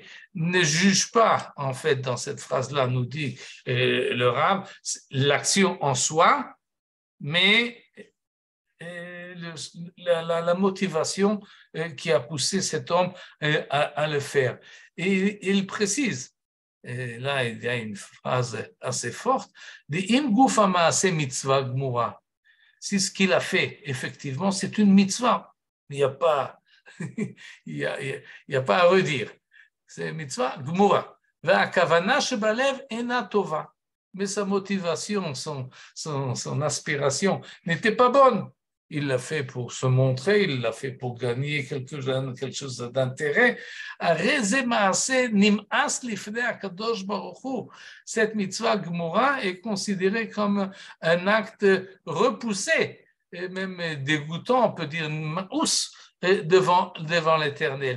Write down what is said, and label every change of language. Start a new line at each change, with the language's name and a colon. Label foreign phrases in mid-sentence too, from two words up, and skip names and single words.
French: Ne juge pas, en fait, dans cette phrase-là, nous dit le Rav, l'action en soi, mais la motivation qui a poussé cet homme à le faire. Et il précise, et là il y a une phrase assez forte, de
Hebrew: אם גוף המעשה מצוה גמורה.
French: Si ce qu'il a fait, effectivement, c'est une mitzvah, il n'y a pas, il y a pas à redire.
Hebrew: C'est מצוה גמורה. והכוונה שבלב אינה טובה.
French: Mais sa motivation, son aspiration n'était pas bonne. Il l'a fait pour se montrer, il l'a fait pour gagner quelque chose d'intérêt. Cette
Hebrew: מצוה גמורה
French: est considérée comme un acte repoussé, et même dégoûtant, on peut dire maous, devant l'Éternel.